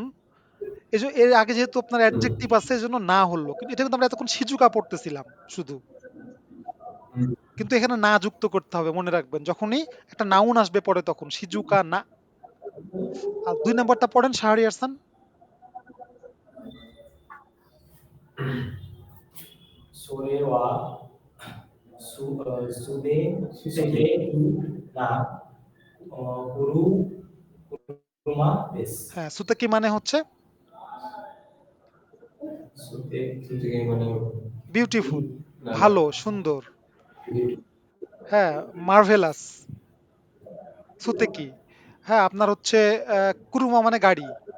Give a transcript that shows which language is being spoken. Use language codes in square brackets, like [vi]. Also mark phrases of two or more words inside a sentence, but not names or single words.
[bn] এই যে এর আগে যেহেতু আপনার অ্যাডজেক্টিভ আছে, এজন্য না হলো, কিন্তু এটা কিন্তু আমরা এতক্ষণ সিজুকা পড়তেছিলাম শুধু। কিন্তু এখানে না যুক্ত করতে হবে, মনে রাখবেন, যখনই একটা নাউন আসবে পরে তখন সিজুকা না। আর 2 নাম্বারটা পড়েন শাহরিয়ার খান। [ja] それはすべな車です。 [bn] হ্যাঁ, সুতাকি মানে হচ্ছে থেকে মানে বিউটিফুল, না ভালো, সুন্দর। হ্যাঁ, মার্ভেলাস, সুতেকি। হ্যাঁ, আপনার হচ্ছে কুরুমা মানে গাড়ি।